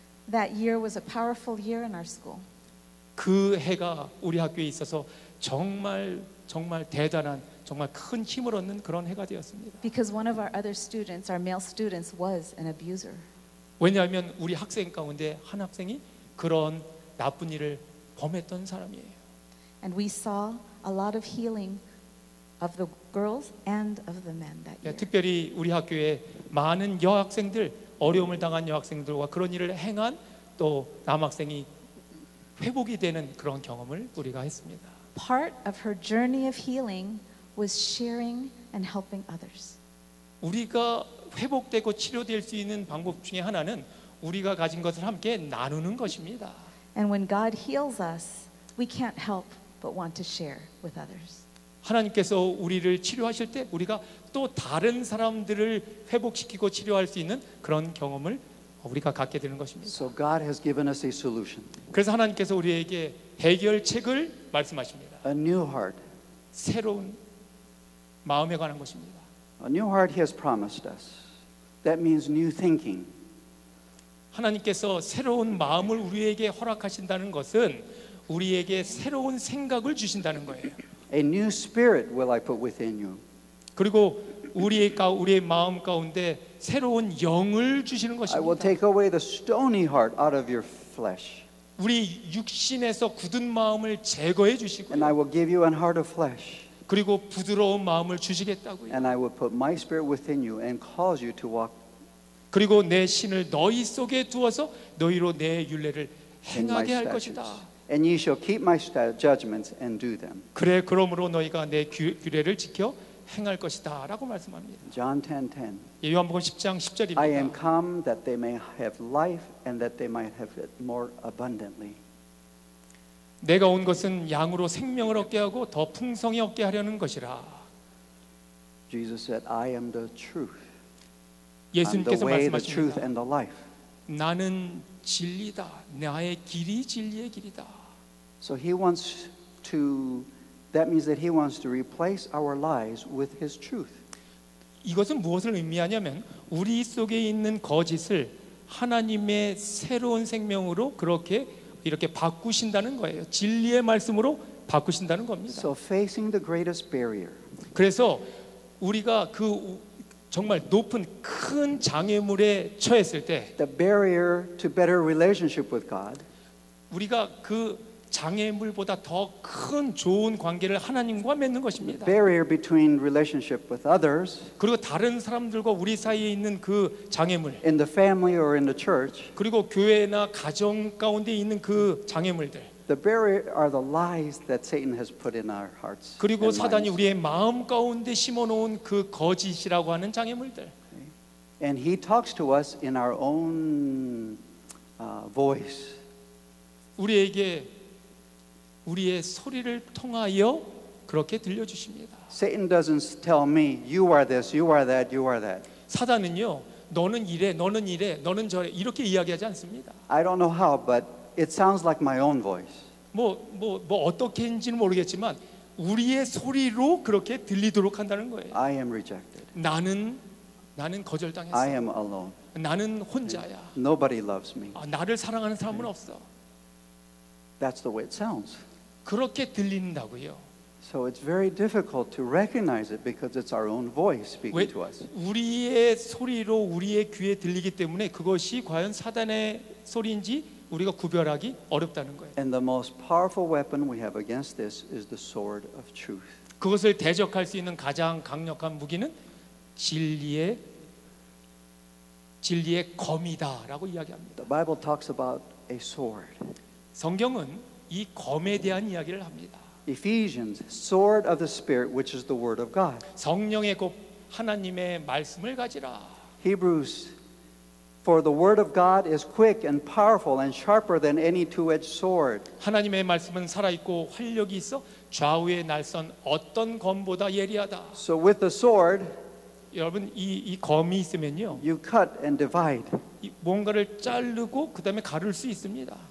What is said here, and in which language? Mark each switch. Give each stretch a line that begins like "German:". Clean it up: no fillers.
English: That year was a powerful year in our school.
Korean: 그 해가 우리 학교에 있어서 정말 대단한, 정말 큰 힘을 얻는 그런 해가 되었습니다.
English: Because one of our other students, our male students, was an abuser.
Korean: 왜냐하면 우리 학생 가운데 한 학생이 그런 나쁜 일을 범했던 사람이에요.
English: And we saw a lot of healing of the girls and of the men that year.
Korean: 특별히 우리 학교에 많은 여학생들, 어려움을 당한 여학생들과 그런 일을 행한 또 남학생이 회복이 되는 그런 경험을 우리가 했습니다.
English: Part of her journey of healing was sharing and helping others.
Korean: 우리가 회복되고 치료될 수 있는 방법 중에 하나는 우리가 가진 것을 함께 나누는 것입니다.
English: And when God heals us, we can't help but want to share with others.
Korean: 하나님께서 우리를 치료하실 때 우리가 또 다른 사람들을 회복시키고 치료할 수 있는 그런 경험을 우리가 갖게 되는 것입니다.
English: So God has given us a solution.
Korean: 그래서 하나님께서 우리에게 해결책을 말씀하십니다.
English: A new heart.
Korean: 새로운 마음에 관한 것입니다.
English: A new heart He has promised us. That means new thinking.
Korean: 하나님께서 새로운 마음을 우리에게 허락하신다는 것은 우리에게 새로운 생각을 주신다는 거예요.
English: A new spirit will I put within you.
Korean: 그리고 우리의 마음 가운데 새로운 영을 주시는
English: I will
Korean: 것입니다.
English: take away the stony heart out of your flesh.
Korean: 우리 육신에서 굳은 마음을 제거해
English: And I
Korean: 주시고요.
English: will give you an heart of flesh.
Korean: 그리고 부드러운 마음을 주시겠다고요.
English: And I will put my spirit within you and cause you to walk
Korean: 그리고 내 신을 너희 속에 두어서 너희로 내 율례를
English: in my
Korean: 행하게 할
English: statutes.
Korean: 것이다.
English: And ye shall keep my judgments and do them.
Korean: 그러므로 너희가 내 규례를 지켜 행할 것이다 라고 말씀합니다.
English: John 10:10.
Korean: 요한복음 10장
English: I am
Korean: 10절입니다.
English: come that they may have life and that they might have it more abundantly.
Korean: 내가 온 것은 양으로 생명을 얻게 하고 더 풍성히 얻게 하려는 것이라.
English: Jesus said, I am the truth. I'm the
Korean: 예수님께서
English: way, the truth,
Korean: 말씀하십니다.
English: and the life.
Korean: 나는 진리다. 나의 길이 진리의 길이다.
English: So he wants to, that means that he wants to replace our lies with his truth.
Korean: 이것은 무엇을 의미하냐면 우리 속에 있는 거짓을 하나님의 새로운 생명으로 이렇게 바꾸신다는 거예요. 진리의 말씀으로 바꾸신다는 겁니다.
English: So facing the greatest barrier,
Korean: 그래서 우리가 그 정말 높은 큰 장애물에 처했을 때
English: the barrier to better relationship with God,
Korean: 우리가 그 장애물보다 더 큰 좋은 관계를 하나님과 맺는 것입니다.
English: barrier between relationship with others
Korean: 그리고 다른 사람들과 우리 사이에 있는 그 장애물,
English: in the family or in the church,
Korean: 그리고 교회나 가정 가운데 있는 그 장애물들,
English: the barrier are the lies that Satan has put in our hearts.
Korean: 그리고
English: and
Korean: 사단이
English: minds.
Korean: 우리의 마음 가운데 심어놓은 그 거짓이라고 하는 장애물들.
English: And he talks to us in our own voice.
Korean: 우리에게 우리의 소리를 통하여 그렇게 들려주십니다.
English: Satan doesn't tell me, you are this, you are that, you are that.
Korean: 사단은요, 너는 이래, 너는 이래, 너는 저래 이렇게 이야기하지 않습니다.
English: I don't know how, but it sounds like my own voice.
Korean: 뭐 어떻게 했는지는 모르겠지만 우리의 소리로 그렇게 들리도록 한다는 거예요.
English: I am rejected.
Korean: 나는 거절당했어.
English: I am alone.
Korean: 나는 혼자야.
English: Nobody loves me.
Korean: 나를 사랑하는 사람은 없어.
English: That's the way it sounds.
Korean: 그렇게 들린다고요.
English: So it's very difficult to recognize it because it's our own voice
Korean: 왜
English: speaking to us.
Korean: 우리의 소리로 우리의 귀에 들리기 때문에 그것이 과연 사단의 소리인지 우리가 구별하기 어렵다는 거예요.
English: And the most powerful weapon we have against this is the sword of truth.
Korean: 그것을 대적할 수 있는 가장 강력한 무기는 진리의 검이다라고 이야기합니다.
English: The Bible talks about a sword.
Korean: 성경은 이 검에 대한 이야기를 합니다.
English: Ephesians, sword of the Spirit, which is the word of God.
Korean: 성령의 곧 하나님의 말씀을 가지라.
English: Hebrews For the word of God is quick and powerful and sharper than any two-edged sword.
Korean: 하나님의 말씀은 살아있고 활력이 있어 좌우의 날선 어떤 검보다 예리하다.
English: So with the sword,
Korean: 여러분 이 검이 있으면요,
English: you cut and divide.
Korean: 이 뭔가를 자르고 그다음에 가를 수 있습니다.